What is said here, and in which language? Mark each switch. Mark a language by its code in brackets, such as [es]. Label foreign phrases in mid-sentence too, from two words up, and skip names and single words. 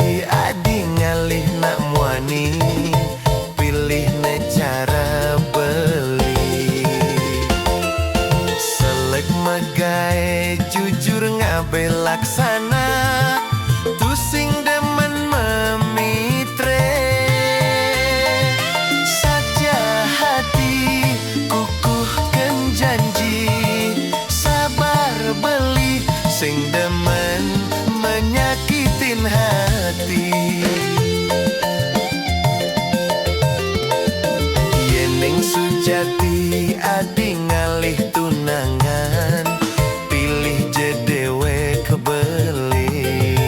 [ban] adi ngalih nak muani, pilih cara beli. Selek megae jujur ngabe laksana, tusing demen memitre. [id] Saja hati kukuhkan janji, sabar [ban] beli sing demen [id] menyakitin hati. [ban] Yening sujati adi ngalih tunangan, pilih jedewe kebeli.